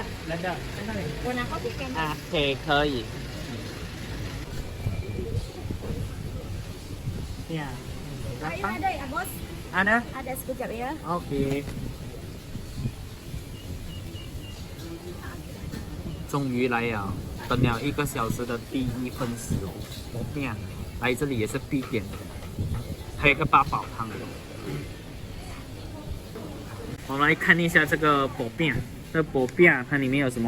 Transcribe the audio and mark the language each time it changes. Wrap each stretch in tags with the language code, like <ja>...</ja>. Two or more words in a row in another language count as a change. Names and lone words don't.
<zh>冷的，在那里。我拿过去给你。啊，可以。呀，</zh> <ms>Ada bos. Ada? Ada sekejap ya. OK。</ms> <zh>终于来了，等了1个小时的第一份食物，我变来这里也是必点的，还有一个八宝汤。我们来看一下这个薄饼，这薄饼它里面有什么？</zh>